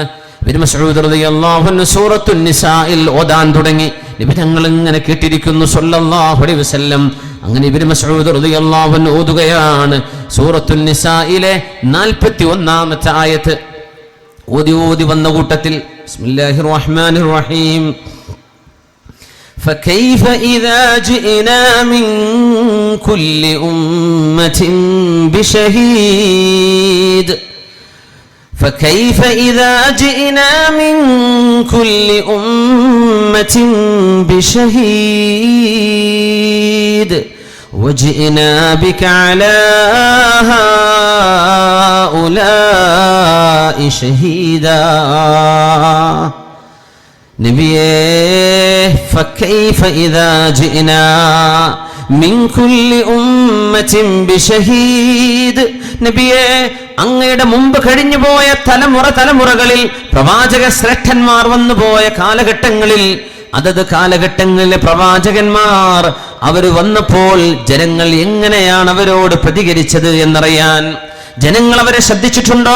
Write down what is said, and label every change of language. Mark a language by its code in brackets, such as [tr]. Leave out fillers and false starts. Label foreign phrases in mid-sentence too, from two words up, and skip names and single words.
[ml] ഇബ്നു മസ്ഊദ് [ar] رضي الله عنه [ml] സൂറത്തുൻ നിസാഇൽ ഓതാൻ തുടങ്ങി. നബി തങ്ങൾ ഇങ്ങനെ കേട്ടിരിക്കുന്നു [ar] صلى الله عليه وسلم. [ml] അങ്ങനെ ഇബ്നു മസ്ഊദ് [ar] رضي الله عنه [ml] ഓതുകയാണ്. സൂറത്തുൻ നിസായിലെ 41-ാമത്തെ ആയത്ത് ഓതി വന്ന കൂട്ടത്തിൽ [ar] بسم الله الرحمن الرحيم. فكيف إذا جئنا من كل أمة بشهيد فكيف إذا جئنا من كل أمة بشهيد وجئنا بك على هؤلاء شهيدا. നബിയേ فكيف إذا جئنا من كل أمة بشهيد. [ml] നബിയേ, അങ്ങയുടെ മുമ്പ് കഴിഞ്ഞുപോയ തലമുറകളിൽ പ്രവാചക ശ്രേഷ്ഠന്മാർ വന്നുപോയ കാലഘട്ടങ്ങളിൽ അതത് കാലഘട്ടങ്ങളിലെ പ്രവാചകന്മാർ അവർ വന്നപ്പോൾ ജനങ്ങൾ എങ്ങനെയാണ് അവരോട് പ്രതികരിച്ചത് എന്നറിയാൻ ജനങ്ങൾ അവരെ ശ്രദ്ധിച്ചിട്ടുണ്ടോ?